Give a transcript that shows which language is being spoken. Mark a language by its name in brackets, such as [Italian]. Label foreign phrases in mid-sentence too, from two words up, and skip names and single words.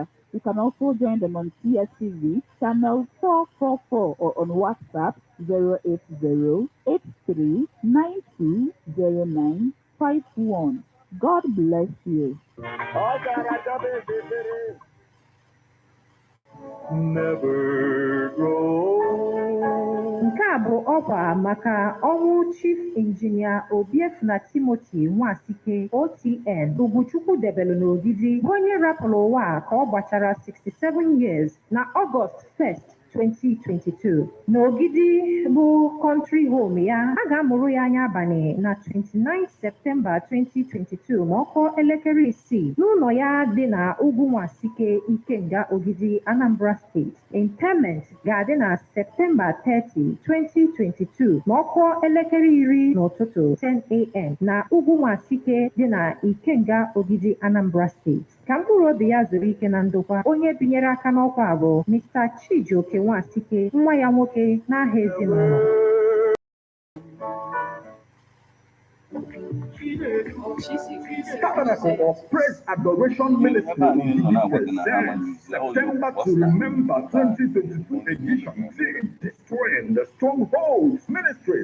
[English] You can also join them on CSTV channel 444 or on WhatsApp 08083920951. God bless you. Never grow. [Igbo] Nke a bụ ọkwa maka ọnwụ Chief Engineer Obiefuna Timothy Nwasike OTN Ugochukwu debelu n'Ogidi bụ onye rapụrụ ụwa ka ọ gbachara 67 years na Ọgọst 1st 2022. N'Ogidi bụ [English] country home [Igbo] ya, a ga-amụrụ ya anya abalị na 29 Septemba 2022 ma ọ kụọ elekere 6 n'ụlọ ya dị na Ugwu Nwasike Ikenga Ogidi, Anambra State. Interment ga-adị na Septemba 30, 2022 ma ọ kụọ elekere 10 n'ụtụtụ 10 a.m. na Ugwu Nwasike dị na Ikenga Ogidi, Anambra State. Ka mkpụrụ obi ya zuru ike na ndokwa, onye binyere aka n'ọkwa bụ Mr. Chijioke Nwasike, nwa ya nwoke n'aha ezinụlọ. [English] Tabernacle of Praise Adoration Ministry presents September to Remember 2022 edition. Destroying the Strongholds Ministry.